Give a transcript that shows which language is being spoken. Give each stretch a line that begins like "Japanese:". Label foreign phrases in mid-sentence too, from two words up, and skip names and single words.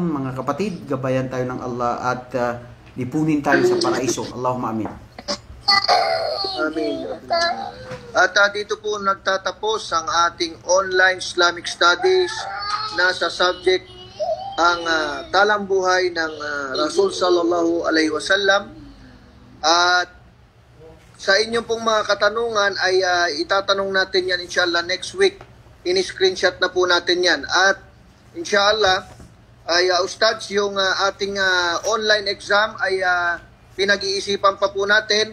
Filipino: Mga kapatid, gabayan tayo ng Allah at lipunin tayo sa paraiso.
Arabic: اللهم آمين.
Filipino: Amin. At dito po nagtatapos ang ating
English: online Islamic Studies
Filipino: na sa subject ang talambuhay ng Rasul
Arabic: صلى الله عليه وسلم.
Filipino: At sa inyong pong mga katanungan ay itatanong natin yan inshallah
English: next week.
Filipino: Ini-screenshot na po natin yan. At inshallah ay ustads yung ating
English: online exam
Filipino: ay pinag-iisipan pa po natin.